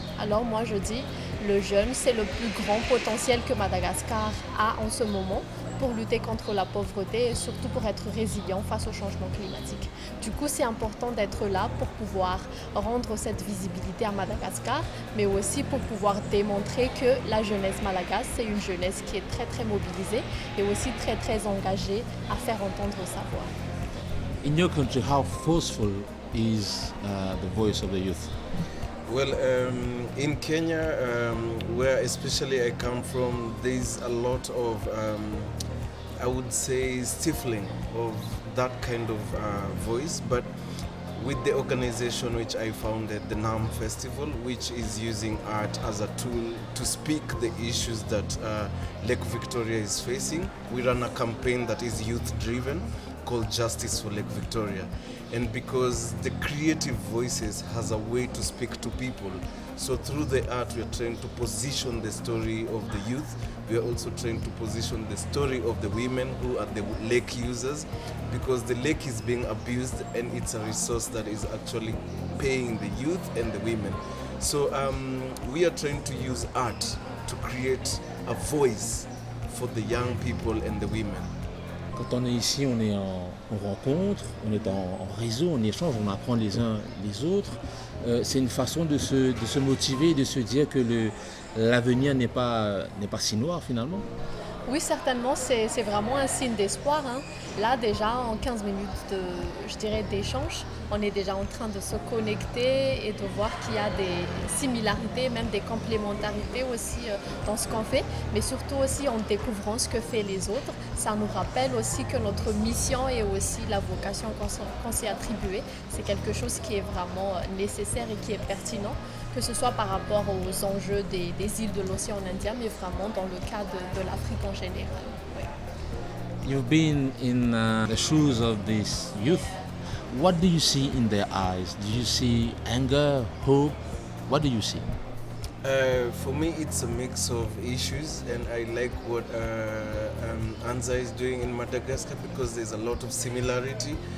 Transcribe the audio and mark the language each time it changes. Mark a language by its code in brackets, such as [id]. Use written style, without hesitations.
[fr] Alors moi je dis, le jeune c'est le plus grand potentiel que Madagascar a en ce moment pour lutter contre la pauvreté et surtout pour être résilient face au changement climatique. Du coup, c'est important d'être là pour pouvoir rendre cette visibilité à Madagascar, mais aussi pour pouvoir démontrer que la jeunesse malgache, c'est une jeunesse qui est très très mobilisée et aussi très très engagée à faire entendre sa voix. [en] In your country, how forceful is the voice of the youth? Well, in Kenya, where especially I come from, there's a lot of, I would say, stifling of that kind of voice. But with the organization which I founded, the NAM Festival, which is using art as a tool to speak the issues that Lake Victoria is facing, we run a campaign that is youth-driven called Justice for Lake Victoria. And because the creative voices has a way to speak to people, so through the art we are trying to position the story of the youth. We are also trying to position the story of the women who are the lake users, because the lake is being abused and it's a resource that is actually paying the youth and the women. So we are trying to use art to create a voice for the young people and the women. [fr] Quand on est ici, on est en rencontre, on est en réseau, on échange, on apprend les uns les autres. C'est une façon de se motiver, de se dire que l'avenir n'est pas si noir finalement. Oui, certainement, c'est vraiment un signe d'espoir, hein. Là, déjà, en 15 minutes d'échange, on est déjà en train de se connecter et de voir qu'il y a des similarités, même des complémentarités aussi dans ce qu'on fait, mais surtout aussi en découvrant ce que font les autres. Ça nous rappelle aussi que notre mission et aussi la vocation qu'on s'est attribuée, c'est quelque chose qui est vraiment nécessaire et qui est pertinent, que ce soit par rapport aux enjeux des îles de l'océan Indien, mais vraiment dans le cas de l'Afrique en général. Oui. [en] You've been in the shoes of these youth. What do you see in their eyes? Do you see anger, hope? What do you see? For me, it's a mix of issues, and I like what Anza is doing in Madagascar because there's a lot of similarity.